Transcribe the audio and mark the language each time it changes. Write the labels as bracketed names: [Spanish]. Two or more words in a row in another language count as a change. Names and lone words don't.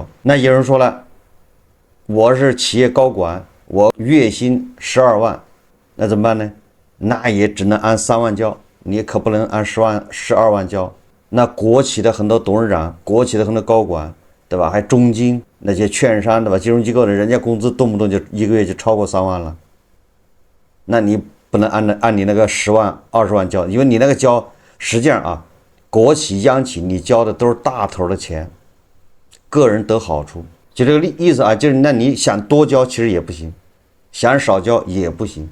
[Chinese] 那有人说了，我是企業高管，我月薪12万，那怎麼辦呢？那也只能按3萬交，你可不能按12万交。那國企的很多董事長，国企的很多高管，对吧？還中金那些券商，对吧？金融機構的人家工資動不動就一個月就超過3萬了，那你不能按你那個10萬、20萬交，因為你那個交，實際上國企、央企你交的都是大頭的錢，個人得好處，就這個意思就是那你想多交其實也不行，想少交也不行。